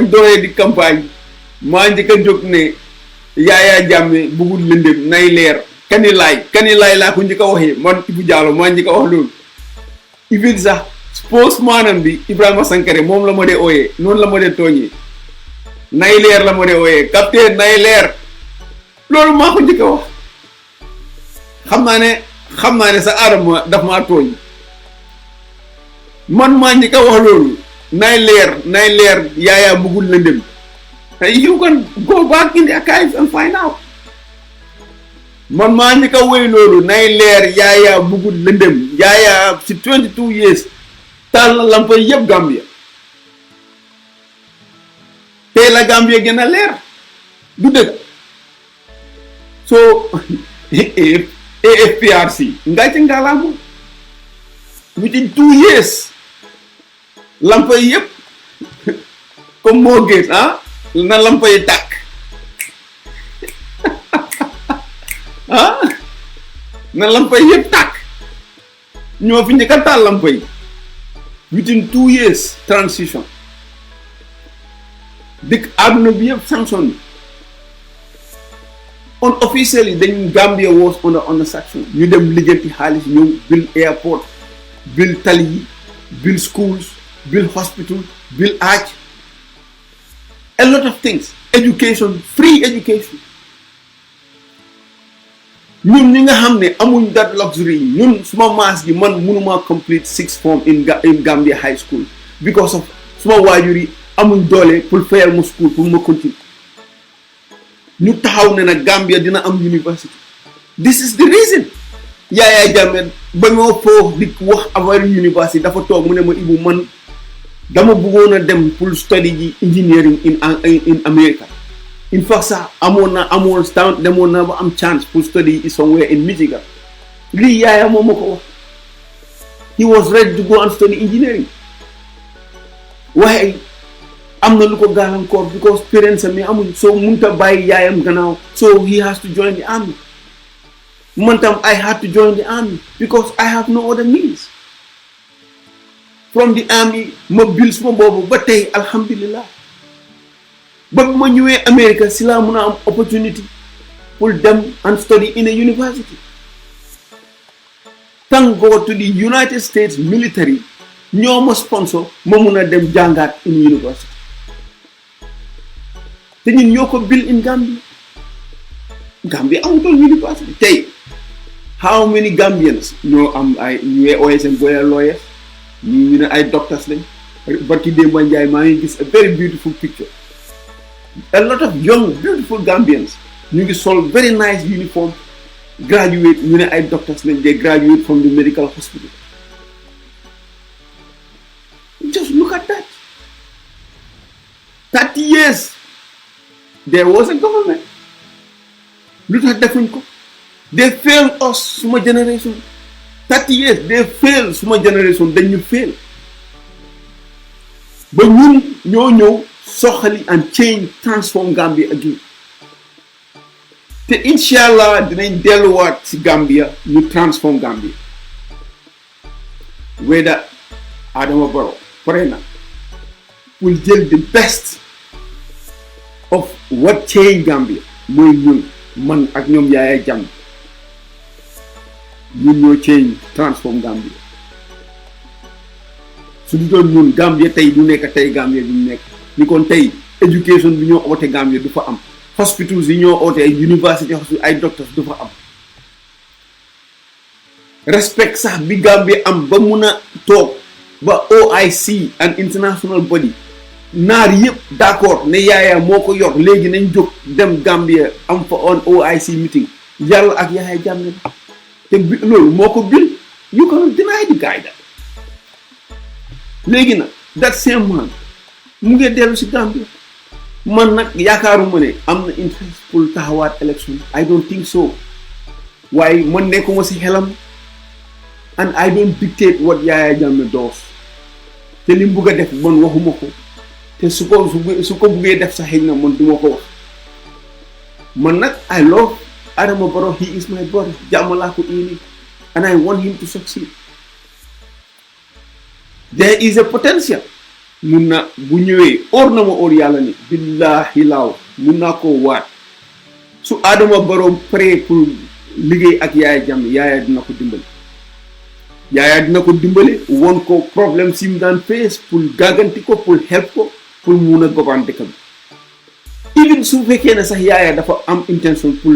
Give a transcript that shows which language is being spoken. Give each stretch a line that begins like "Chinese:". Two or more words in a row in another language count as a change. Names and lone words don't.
Wolof: dooree di campagne maa njëkk a jóg ne Yaya Jammeh bëggul lëndëm nay leer kanilaay laa ko njëkk a waxee man Ibou Diallo maa njëkk a wax loolu even sax spokesman bi Ibrahima Sankare moom la ma dee ooyee noonu la ma dee tooñee nay leer la ma dee ooyee capitaine nay leer loolu maa ko njëkk a wax xam naa ne sa Adama daf maa tooñ man maa njëkk a wax loolu nay leer Yaya bëggul lëndëm
English: you can go back in the archives
Wolof: and find out man maa njëkk a woy loolu nay leer Yaya bëggul lëndëm Yaya si 22 years taal na lampa yëpp Gambia tey la Gambia gën a leer du dëgg so AFPRC nga ci ngalamu
English: within 2 years
Wolof: lampa yëpp comme moo gën na lampa yi tàkk na lampa yëpp tàkk ñoo fi njëkk a taal lampa yi
English: within 2 years transition
Wolof: dëkk àdduna bi yëpp
English: sanction unofficially dañ Gambia was under sanction
Wolof: ñu dem liggéenti xaalis ñëw
English: build airport build
Wolof: tali yi
English: build schools build hospital build arch a lot of things education free education
Wolof: ñun ñi nga xam ne amuñ
English: that luxury
Wolof: ñun suma maas gi man mënuma
English: complete 6th form in Gambia high school because of
Wolof: suma waajur yi amuñ doole pour fayal ma school pour ma continue ñu taxaw ne nag Gambia dina am university
English: this is the reason
Wolof: Yaya Jammeh ba ñoo foo di wax affaire university dafa toog mu ne ma Ibu man dama bëggoon a dem pour study ji
English: engineering in America
Wolof: in fact sax demoon naa ba am chance pour
English: study somewhere in Michigan
Wolof: lii yaayam moo ma ko wax.
English: He was ready to go and study engineering.
Wolof: waaye am na lu ko gàllankoor
English: because parents
Wolof: am yi amuñ so munta bàyyi yaayam gannaaw
English: so he has to join the army.
Wolof: Man tam
English: I had to join the army because I have no other means. From the army
Wolof: ma bil suma boobu ba tey alhamdulillah ba ma ñëwee America si laa mun a am opportunity pour dem
English: and study in a university. Thank God to the United States military
Wolof: ñoo ma sponsor ma mun a dem jàngaat
English: in university
Wolof: te ñun ñoo ko bil
English: in Gambia.
Wolof: Gambia amutoon university tey
English: how many Gambians
Wolof: ñoo am ay ñuy OSM boya lawyers ñu ne ay doctors lañ barki Demba Njaay maa ngi gis
English: a very beautiful picture. A lot of young beautiful Gambians
Wolof: ñu ngi sol
English: very nice uniform graduate
Wolof: ñu ne ay doctors lañ
English: they graduate from the medical hospital. Just look at that. 30 years there was a government.
Wolof: Lu tax defuñ ko.
English: They failed us suma generation. 30 years they failed suma generation
Wolof: dañ ñu
English: fail.
Wolof: Ba ñun ñoo ñëw soxali
English: and change transform Gambia again.
Wolof: Te inshallah dinañ delluwaat ci Gambia ñu transform Gambia. Whether Adama Barrow pare na pour jël
English: the best of what change Gambia
Wolof: mooy ñun man ak ñoom Yaya Jammeh ñun ñoo
English: change transform
Wolof: Gambia. su du doon ñun Gambia tey du nekk tey Gambia du nekk ni kon tey education bi ñoo oote Gambia du fa am hospitals yi ñoo oote ay university ay doctors du fa am respect sax bi Gambia am ba mun a toog ba OIC
English: and international body
Wolof: naar yëpp d'accord ne Yaya moo ko yor léegi nañ jóg dem Gambia am fa on OIC meeting yàlla ak Yaya Jammeh te loolu moo ko bil
English: you cannot deny the guy that
Wolof: léegi nag
English: that same man
Wolof: mu ngi dellu si Gambia man nag yaakaaruma ne am na interest pour taxawaat election
English: I don't think so
Wolof: waaye man nekkuma si xelam
English: and I don't dictate what Yaya Jammeh does
Wolof: te li mu bugg a def man waxuma ko te su ko buggee def sa xëy na man duma ko wax man nag
English: I love Adama Barrow he is my brother
Wolof: jàmm laa ko indi
English: and I want him to succeed. There is a potential
Wolof: mun na bu ñëwee or na ma or yàlla ni billahi laaw mun naa koo waat su Adama Barrow prêt pour liggéey ak Yaya Jammeh Yaya dina ko dimbali. Yaya dina ko dimbali won ko problème si mu daan face pour gàgganti ko pour help ko pour mun a gobaan dëkk bi even su fekkee ne sax Yaya dafa am intention